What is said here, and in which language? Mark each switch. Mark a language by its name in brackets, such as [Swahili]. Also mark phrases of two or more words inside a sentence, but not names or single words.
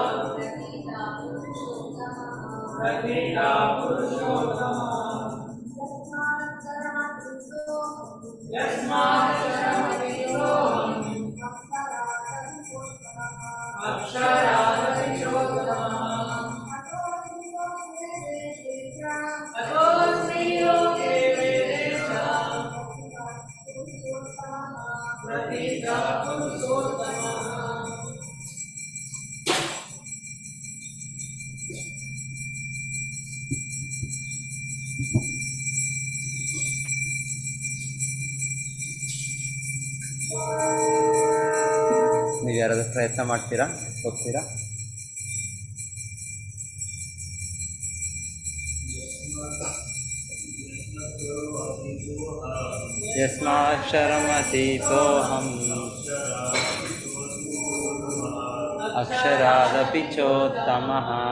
[Sanskrit] प्रतितः पुरुषोत्तमः यस्माक्षरमतीतोऽहम् अक्षरादपि चोत्तमः अतोऽस्मि लोके वेदे च प्रतितः पुरुषोत्तमः [Kannada] ನೀವು ಯಾರಾದರೂ ಪ್ರಯತ್ನ ಮಾಡ್ತೀರಾ ಹೋಗ್ತೀರಾ [Sanskrit] यस्माक्षरमतीतोऽहम् अक्षरादपि चोत्तमः